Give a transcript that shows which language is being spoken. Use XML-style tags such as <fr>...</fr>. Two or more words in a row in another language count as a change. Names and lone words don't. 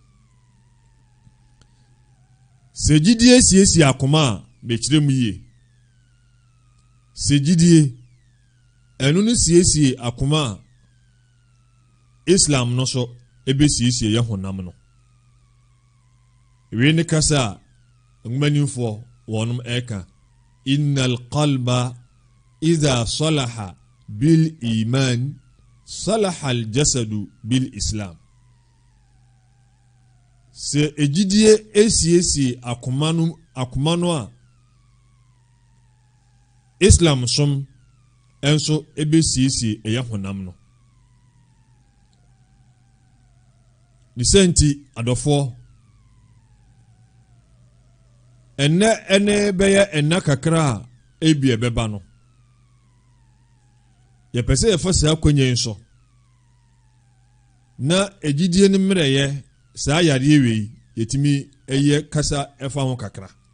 <ak>Sɛ gyidie siesie akoma a bɛkyerɛ mu yie. Sɛ gyidie ɛno no siesie akoma a islam no so ɛbɛsiesie yɛ honam no. Ewe ne kasa a ngumanimfoɔ wɔnom ɛka</ak> <ar>إن القلب إذا صلح بالإيمان صلح الجسد بالإسلام.</ar> <ak>Sɛ egyidie esiesie akoma no a islam som enso ebesiesie ɛyɛ honam no. Ne senti adɔfoɔ ɛnɛ bɛyɛ ɛnna kakra a ebi ɛbɛba no yɛpɛ sɛ yɛfa saa akonnwa nso na egyidie no mmerɛyɛ saa yareɛ wei yɛtumi ɛyɛ kasa ɛfa ho kakra.</ak>